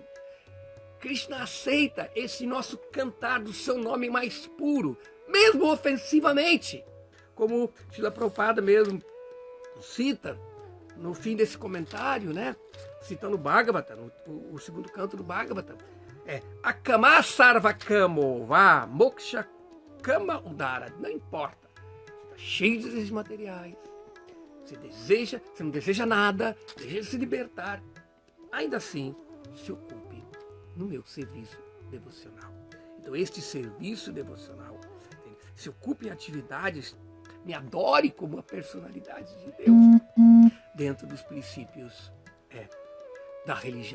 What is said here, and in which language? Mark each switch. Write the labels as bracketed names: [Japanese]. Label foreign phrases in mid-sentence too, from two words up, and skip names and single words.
[Portuguese] Krishna aceita esse nosso cantar do seu nome mais puro, mesmo ofensivamente. Como Srila Prabhupada mesmo cita no fim desse comentário, né? Citando o Bhagavatam, o segundo canto do Bhagavatam. [Sanskrit] अकामः सर्वकामो वा मोक्ष काम उदार. [Portuguese] Não importa. Está cheio de desejos materiais. Você não deseja nada, deseja se libertar. Ainda assim, se ocupe no meu serviço devocional. Então, este serviço devocional, se ocupe em atividades, me adore como a personalidade de Deus, dentro dos princípios da religião.